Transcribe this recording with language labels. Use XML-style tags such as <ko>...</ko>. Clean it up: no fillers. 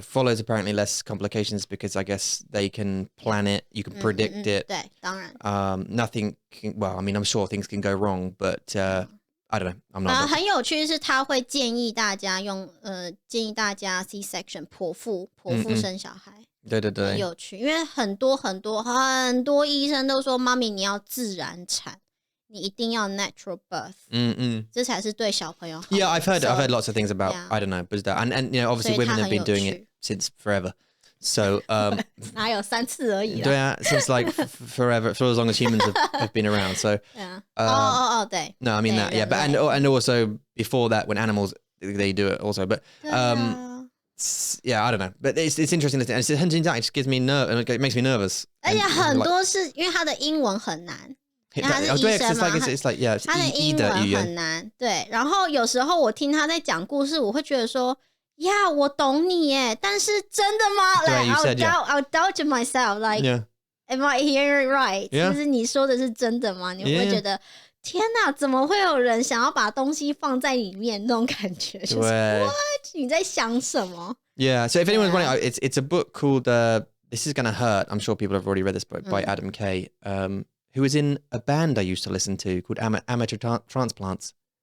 <en>Follows apparently less complications because I guess they can plan it. You can predict it.</en> <zh>对，当然。</zh> <en>Nothing can, well, I mean, I'm sure things can go wrong, but I don't know. I'm not.</en> <zh>很有趣是他会建议大家C-section 剖腹生小孩。对对对，很有趣，因为很多医生都说，妈咪你要自然产，你一定要</zh> <en>natural birth，</en> <zh>这才是对小朋友好。</zh> <en>Yeah, I've heard lots of things about I don't know, but and you know obviously women have been doing it since forever. So</en> <zh>哪有3次而已啦？</zh> <en>对啊 since like forever, for as long as humans have been around. So</en> <zh>对。</zh> <en>No, I mean that. Yeah, but and also before that, when animals they do it also. But yeah, I don't know. But it's interesting. And it's it gives me it makes me nervous.</en> <zh>而且很多是因为他的英文很难。他是医生嘛，他的英文很难。对，然后有时候我听他在讲故事，我会觉得说。 Yeah, 我懂你耶，但是真的吗？</zh> <en>Like I'll doubt myself. Like, am I hearing it right?</en> <zh>就是你说的是真的吗？你会觉得天哪，怎么会有人想要把东西放在里面那种感觉？就是 What? 你在想什么</zh> <en>？Yeah. So if anyone's wondering, it's a book called This Is Gonna Hurt. I'm sure people have already read this book by Adam Kay, who was in a band I used to listen to called Amateur Transplants.</en>